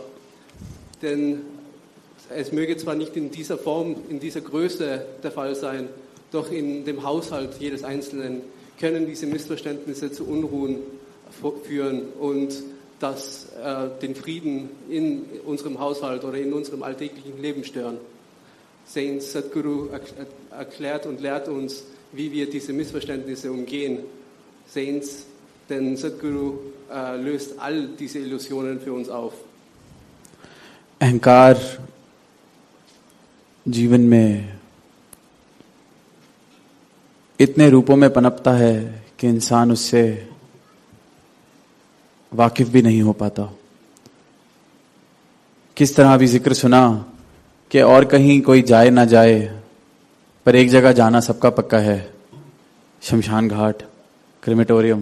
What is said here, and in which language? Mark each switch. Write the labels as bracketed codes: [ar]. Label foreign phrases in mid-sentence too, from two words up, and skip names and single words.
[de] Denn es möge zwar nicht in dieser Form, in dieser Größe der Fall sein, doch in dem Haushalt jedes Einzelnen können diese Missverständnisse zu Unruhen führen und den Frieden in unserem Haushalt oder in unserem alltäglichen Leben stören. Saints, Sadhguru erklärt und lehrt uns, wie wir diese Missverständnisse umgehen. Saints, denn Sadhguru löst all diese Illusionen für uns auf. [hi] अहंकार जीवन में इतने रूपों में पनपता है कि इंसान उससे वाकिफ भी नहीं हो पाता। किस तरह अभी जिक्र सुना कि और कहीं कोई जाए ना जाए, पर एक जगह जाना सबका पक्का है, शमशान घाट, क्रेमेटोरियम।